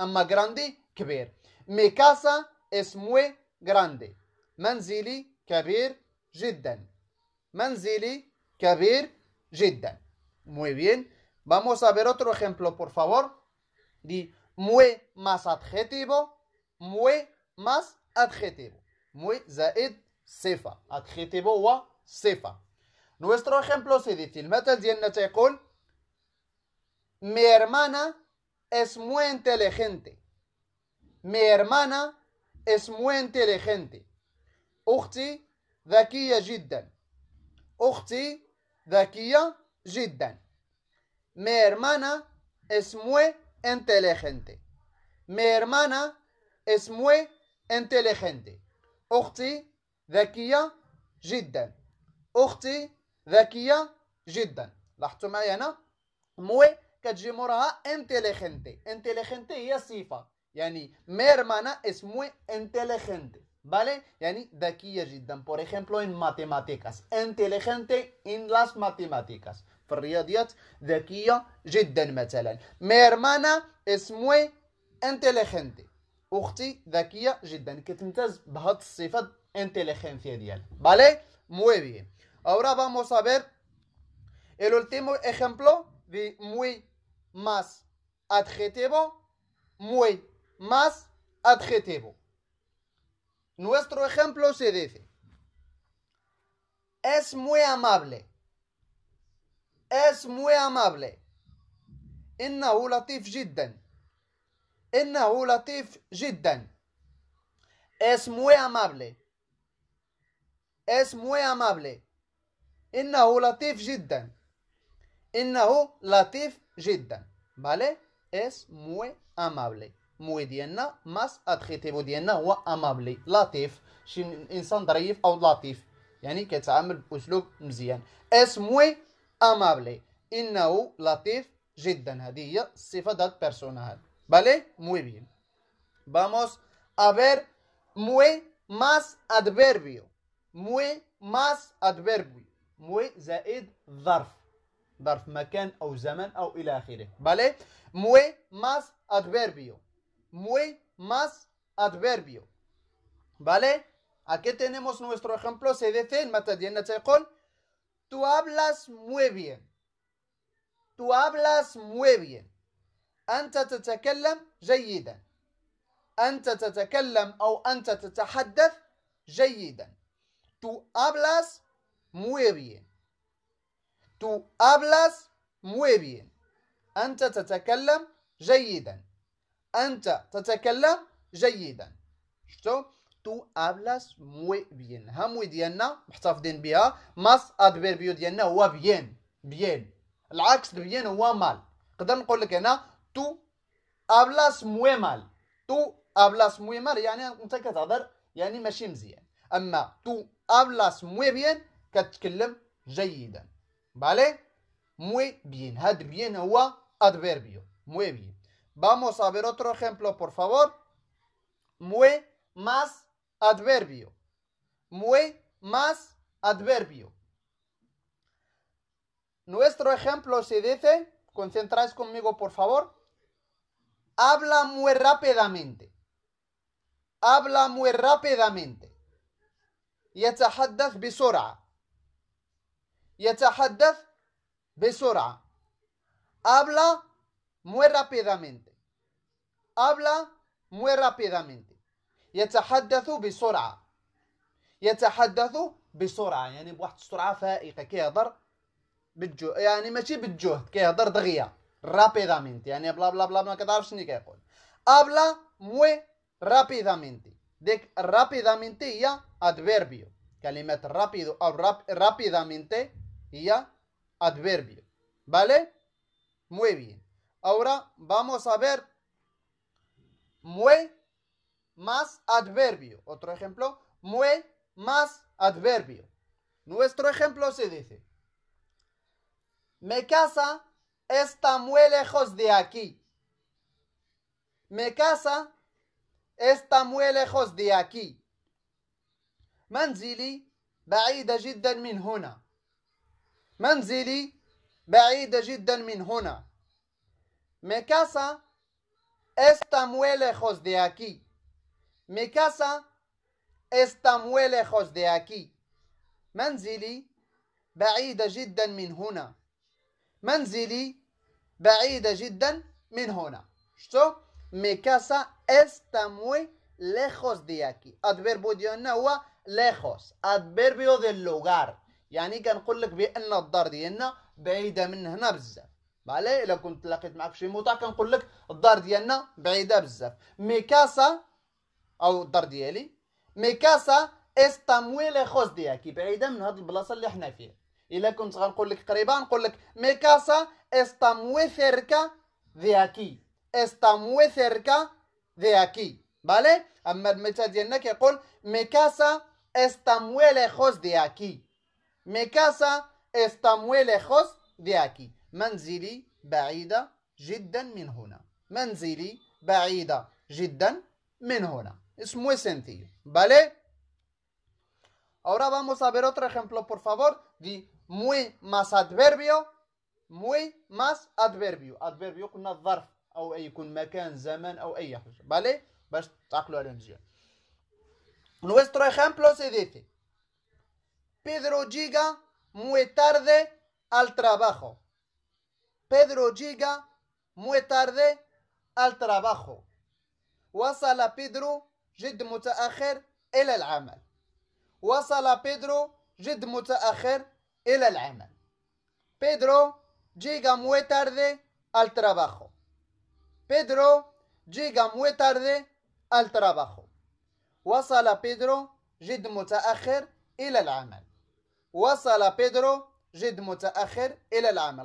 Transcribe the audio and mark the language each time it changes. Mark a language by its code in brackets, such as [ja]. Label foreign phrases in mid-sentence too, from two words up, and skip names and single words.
[es] اما غراندي كبير. mi casa es muy grande. [ar] منزلي كبير جدا. منزلي كبير جدا. [es] Muy bien. Vamos a ver otro ejemplo, por favor. Di muy más adjetivo. Muy más adjetivo. Muy [ar] زائد صفة. Adjetivo هو صفة. [es] Nuestro ejemplo se dice [ar] المثل ديالنا تيقول [es] Mi hermana es muy inteligente. Mi hermana es muy inteligente. [ar] أختي ذكية جدا. أختي ذكية جدا. [es] Mi hermana es muy inteligente. Mi hermana es muy inteligente. [ar] أختي ذكية جدا. أختي ذكية جدا. لاحظتوا معي هنا موي كتجي موراها inteligente. [es] inteligente [ar] هي صفة. يعني [es] mi hermana es muy inteligente. ¿Vale? [ar] يعني ذكية جدا. [es] Por ejemplo en matemáticas. Inteligente en las matemáticas. [ar] في الرياضيات ذكية جدا مثلا. [es] Mi hermana es muy inteligente. [ar] أختي ذكية جدا. كتمتاز بهاد الصفة inteligencia ديالها. [es] ¿Vale? Muy bien. Ahora vamos a ver el último ejemplo de muy más adjetivo. Muy más adjetivo. Nuestro ejemplo se dice es muy amable. es muy amable. [ar] إنه لطيف جدا. إنه لطيف جدا. [es] es muy amable. es muy amable. [ar] إنه لطيف جدا. إنه لطيف جدا. [es] ¿Vale? es muy amable. muy ديالنا ماس adjetivo [ar] ديالنا هو [es] amable. لطيف. [ar] شي إنسان ظريف أو لطيف. يعني كيتعامل بأسلوب مزيان. [es] es muy amable. [ar] إنه لطيف جدا. هذه هي الصفة ديال البيرسونا هذا. [es] ¿Vale? Muy bien. Vamos a ver muy más adverbio. muy más adverbio. muy [ar] زائد ظرف. ظرف مكان أو زمن أو إلى آخره. [es] ¿Vale? muy más adverbio. muy más adverbio. ¿Vale? Aquí tenemos nuestro ejemplo. Se dice [ar] المثل ديالنا تيقول [es] Tú hablas muy bien. Tú hablas muy bien. [ar] أنت تتكلم جيدا. أنت تتكلم أو أنت تتحدث جيدا. [es] Tú hablas muy bien. Tú hablas muy bien. [ar] أنت تتكلم جيدا. أنت تتكلم جيدا. شفتوا؟ [es] Tú hablas muy bien. ها muy [ar] ديالنا محتفظين بها. [es] ماس adverbio [ar] ديالنا هو [es] bien. bien. [ar] العكس بيان هو مال. نقدر نقول لك هنا [es] tú hablas muy mal. tú hablas muy mal [ar] يعني انت كتهضر يعني ماشي مزيان. اما [es] tú hablas muy bien [ar] كتكلم جيدا. فالي muy bien. هاد bien هو adverbio. Muy bien. [es] Vamos a ver otro ejemplo, por favor. Muy más adverbio. Muy más adverbio. Nuestro ejemplo se dice, concentráis conmigo por favor, habla muy rápidamente. Habla muy rápidamente. [ar] يتحدث بسرعة. يتحدث بسرعة. [es] Habla muy rápidamente. Habla muy rápidamente. [ar] يتحدث بسرعة. يتحدث بسرعة يعني بواحد السرعة فائقة كيهضر بالجهد يعني ماشي بالجهد كيهضر دغيا رابيدامنت يعني بلا بلا بلا ما كتعرفش شنو كيقول. [es] habla muy rápidamente. [ar] ديك رابيدامنت هي adverbio. [es] كلمة rápido أو rápidamente هي adverbio. ¿Vale? Muy bien. Ahora vamos a ver muy más adverbio. Otro ejemplo. Muy más adverbio. Nuestro ejemplo se dice: mi casa está muy lejos de aquí. Mi casa está muy lejos de aquí. [ar] منزلي بعيدة جدا من هنا. منزلي بعيدة جدا من هنا. [es] Mi casa está muy lejos de aquí. Mi casa está muy lejos de aquí. [ar] منزلي بعيدة جدا من هنا. منزلي بعيدة جدا من هنا. شتو؟ [es] Mi casa está muy lejos de aquí. adverbio [ar] ديالنا هو [es] lejos. adverbio del lugar. [ar] يعني كنقول لك بان الدار ديالنا بعيدة من هنا بزاف. فالي الا كنت لقيت معك شي موطا كنقول لك الدار ديالنا بعيدة بزاف. [es] mi casa [ar] او الدار ديالي [es] mi casa está muy lejos de aquí. [ar] بعيدة من هاد البلاصة اللي حنا فيها. الا كنت غنقول لك قريبة نقول لك [es] mi casa está muy cerca de aquí. está muy cerca de aquí. ¿Vale? [ar] اما المثال ديالنا كيقول [es] mi casa está muy lejos de aquí. mi casa está muy lejos de aquí. [ar] منزلي بعيدة جدا من هنا. منزلي بعيدة جدا من هنا. [es] Es muy sencillo. ¿Vale? Ahora vamos a ver otro ejemplo, por favor. Di muy más adverbio. muy más adverbio. [ar] adverbio قلنا الظرف أو أي يكون مكان زمان أو أي حاجة. ¿Vale? باش تعقلوا على مزيان. [es] Nuestro ejemplo se dice: Pedro llega muy tarde al trabajo. Pedro llega muy tarde al trabajo. [ar] وصل بيدرو جد متأخر إلى العمل. وصل بيدرو جد متأخر إلى العمل. [es] Pedro llega muy tarde al trabajo. Pedro llega muy tarde al trabajo. [ar] وصل بيدرو جد متأخر إلى العمل. وصل بيدرو جد متأخر إلى العمل.